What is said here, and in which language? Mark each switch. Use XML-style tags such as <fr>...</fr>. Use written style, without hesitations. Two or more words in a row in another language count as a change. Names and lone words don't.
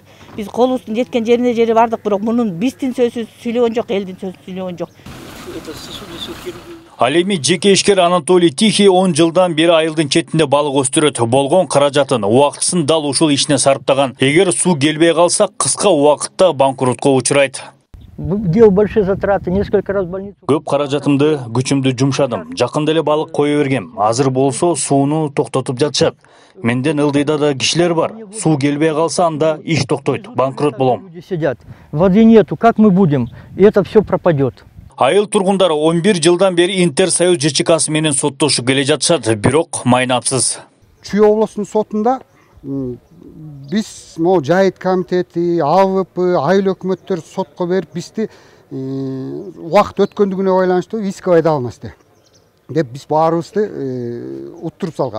<ky>Биз колубуздун жеткен жерине жере бардык, бирок мунун биздин сөзү сүйлөгөн жок, элдин сөзү сүйлөгөн жок. Ал эми жеке ишкер Анатолий Тихий 10 жылдан бери айылдын четинде балык өстүрөт. Болгон каражатын убактысын дал ушул ишине сарптаган. Эгер суу келбей калса, кыска убакытта банкротко учурайт.</ky> <ru>Делал большие затраты, несколько раз в больницу.</ru> <ky>Көп каражатымды, күчүмдү жумшадым. Жакында эле балык кое бергем. Азыр болсо сууну токтотуп жатышат. Менден ылдыйда да кишилер бар. Суу келбей калса, анда иш токтойт, банкрот болом.</ky> <ru>Люди сидят. Воды нету, как мы будем? И это все пропадет.</ru> <ky>Айыл тургундары 11 жылдан бери Интерсоюз ЖЧКсы менен соттошуп келе жатышат, бирок майнапсыз. Чүй областын сотунда биз могу жайыт комитети, АВП, айыл өкмөттөр сотко берип бизди убакыт өткөндүгүнө байланыштуу иск айда алмасты деп биз баарыбызды уттуруп салган.</ky>